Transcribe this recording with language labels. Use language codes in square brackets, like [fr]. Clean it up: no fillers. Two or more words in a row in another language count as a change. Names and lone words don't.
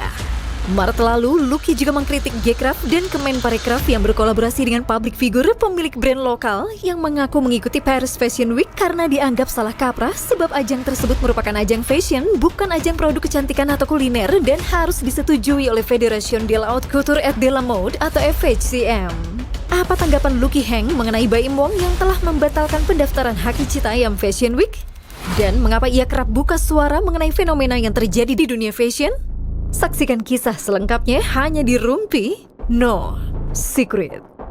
[id] Maret lalu, Lucky juga mengkritik Gcraft dan Kemenparekraf yang berkolaborasi dengan [en] public figure [id] pemilik brand lokal yang mengaku mengikuti Paris Fashion Week karena dianggap salah kaprah sebab ajang tersebut merupakan ajang fashion, bukan ajang produk kecantikan atau kuliner dan harus disetujui oleh Fédération de la Haute Couture et de la Mode atau FHCM. Apa tanggapan Lucky Heng mengenai Baim Wong yang telah membatalkan pendaftaran haki Citayam Fashion Week? Dan mengapa ia kerap buka suara mengenai fenomena yang terjadi di dunia fashion? Saksikan kisah selengkapnya hanya di Rumpi No Secret.